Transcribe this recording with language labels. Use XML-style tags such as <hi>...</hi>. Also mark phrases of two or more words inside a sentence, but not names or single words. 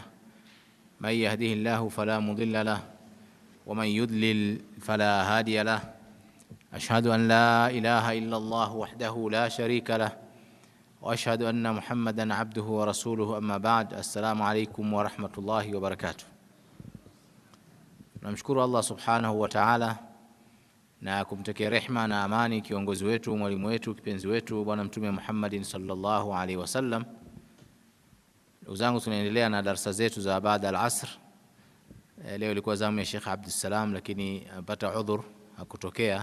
<ar>من يهده الله فلا مضل له ومن يضلل فلا هادي له. أشهد أن لا إله إلا الله وحده لا شريك له وأشهد أن محمدًا عبده ورسوله. أما بعد. السلام عليكم ورحمة الله وبركاته.</ar> <sw>Namshukuru</sw> <ar>الله سبحانه وتعالى</ar> <sw>na kumtakia rehma na amani kiongozi wetu, mwalimu wetu, kipenzi wetu bwana Mtume</sw> <ar>محمدٍ صلى الله عليه وسلم.</ar> <sw>Ndugu zangu, tunaendelea na darasa zetu za baada al-asr. Leo ilikuwa zamu ya Sheikh Abdussalam, lakini amepata udhur, hakutokea.</sw>